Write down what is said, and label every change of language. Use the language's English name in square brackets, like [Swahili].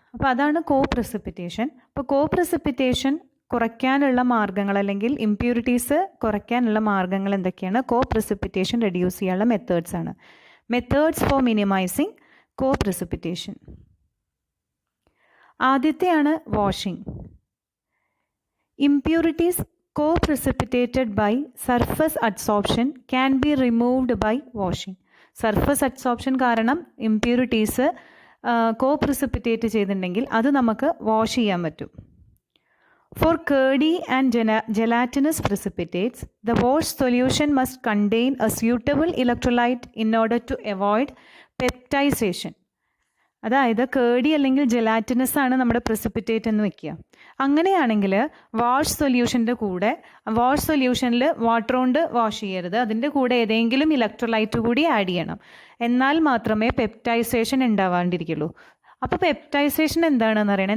[Malayalam] അപ്പോൾ അതാണ് കോ പ്രിസിപ്പിറ്റേഷൻ. അപ്പോൾ കോ പ്രിസിപ്പിറ്റേഷൻ കുറയ്ക്കാനുള്ള മാർഗ്ഗങ്ങൾ അല്ലെങ്കിൽ ഇംപ്യൂരിറ്റീസ് കുറയ്ക്കാനുള്ള മാർഗ്ഗങ്ങൾ എന്തൊക്കെയാണ്? കോ പ്രിസിപ്പിറ്റേഷൻ റെഡ്യൂസ് ചെയ്യാനുള്ള മെത്തേഡ്സ് ആണ്. [English] Methods for minimising co precipitation. [Malayalam] ആദ്യത്തെയാണ് washing. [English] Impurities co-precipitated by surface adsorption can be removed by washing. [Malayalam] Surface adsorption കാരണം ഇംപ്യൂരിറ്റീസ് co-precipitate ചെയ്തിട്ടുണ്ടെങ്കിൽ അത് നമുക്ക് വാഷ് ചെയ്യാൻ പറ്റും. [English] For curdy and gelatinous precipitates, the wash solution must contain a suitable electrolyte in order to avoid peptization. [Malayalam] അതായത് കേടി അല്ലെങ്കിൽ gelatinous ആണ് നമ്മുടെ പ്രസിപ്പിറ്റേറ്റ് എന്ന് വെക്കുക. അങ്ങനെയാണെങ്കിൽ വാഷ് സൊല്യൂഷനിൽ വാട്ടർ കൊണ്ട് വാഷ് ചെയ്യരുത്, അതിൻ്റെ കൂടെ ഏതെങ്കിലും ഇലക്ട്രോലൈറ്റ് കൂടി ആഡ് ചെയ്യണം. എന്നാൽ മാത്രമേ പെപ്റ്റൈസേഷൻ ഉണ്ടാവാണ്ടിരിക്കുള്ളൂ. അപ്പോൾ പെപ്റ്റൈസേഷൻ എന്താണെന്ന് അറിയണം.